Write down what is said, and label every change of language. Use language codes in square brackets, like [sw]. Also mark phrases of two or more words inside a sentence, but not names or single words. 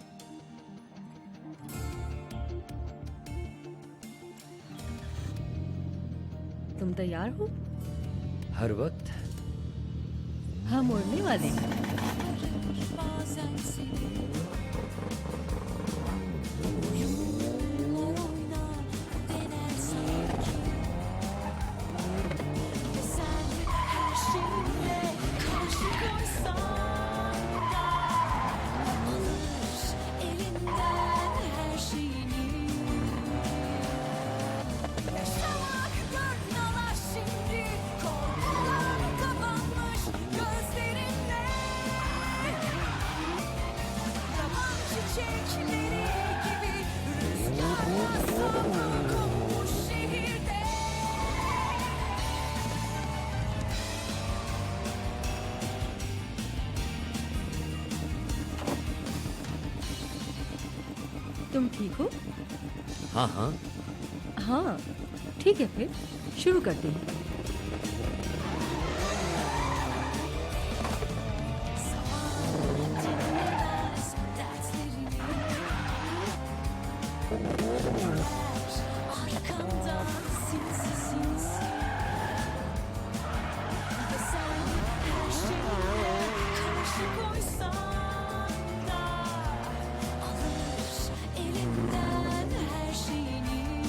[hi] तुम तैयार हो? हर वक्त। हम उड़ने वाले हैं। [tr] Bazen seni oynar dener sanki. Ve sen her şeyinle karşı koysan da alır elinden her şeyini. Yaşamak dört nala şimdi, korkular kapanmış gözlerinde. Yaban çiçekleri gibi rüzgarla savrulgun bu şehirde. [hi] तुम ठीक हो? हाँ हाँ। हाँ, ठीक है, फिर शुरू करते हैं। [tr] Arkamdan sinsi sinsi. Ve sen her şeye karşı koysan da alır elinden her şeyini.